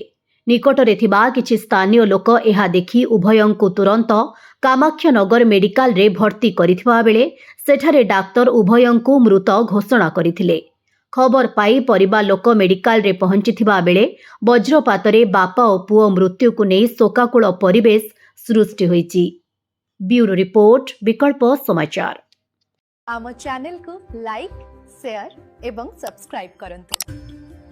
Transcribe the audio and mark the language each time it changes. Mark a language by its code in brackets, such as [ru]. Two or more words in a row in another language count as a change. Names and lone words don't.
[or] ନିକଟରେ ଥିବା କିଛି ସ୍ଥାନୀୟ ଲୋକ ଏହା ଦେଖି ଉଭୟଙ୍କୁ ତୁରନ୍ତ କାମାକ୍ଷାନଗର ମେଡିକାଲରେ ଭର୍ତ୍ତି କରିଥିବା ବେଳେ ସେଠାରେ ଡାକ୍ତର ଉଭୟଙ୍କୁ ମୃତ ଘୋଷଣା କରିଥିଲେ। ଖବର ପାଇ ପରିବାର ଲୋକ ମେଡିକାଲରେ ପହଞ୍ଚିଥିବା ବେଳେ ବଜ୍ରପାତରେ ବାପା ଓ ପୁଅ ମୃତ୍ୟୁକୁ ନେଇ ଶୋକାକୁଳ ପରିବେଶ ସୃଷ୍ଟି ହୋଇଛି। ବ୍ୟୁରୋ ରିପୋର୍ଟ, ବିକଳ୍ପ समाचार। ଆମ ଚ୍ୟାନେଲ କୁ ଲାଇକ, ଶେୟାର ଏବଂ ସବସ୍କ୍ରାଇବ କରନ୍ତୁ।